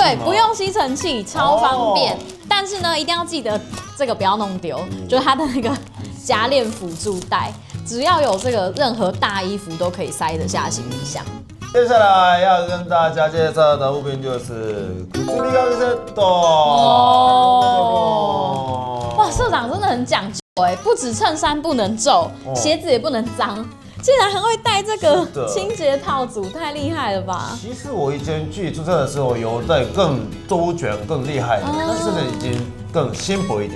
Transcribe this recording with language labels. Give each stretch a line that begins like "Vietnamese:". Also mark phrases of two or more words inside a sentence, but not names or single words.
Chinese: 对，不用吸尘器，超方便。但是呢，一定要记得这个不要弄丢，就是它的那个夹链辅助带，只要有这个，任何大衣服都可以塞得下行李箱。接下来要跟大家介绍的物品就是靴力ガセット。哇，社长真的很讲究哎，不止衬衫不能皱，鞋子也不能脏，竟然还会带这个清洁套组，太厉害了吧！其实我以前去出差的时候有带更周全、更厉害的，但是现在已经更simple薄一点。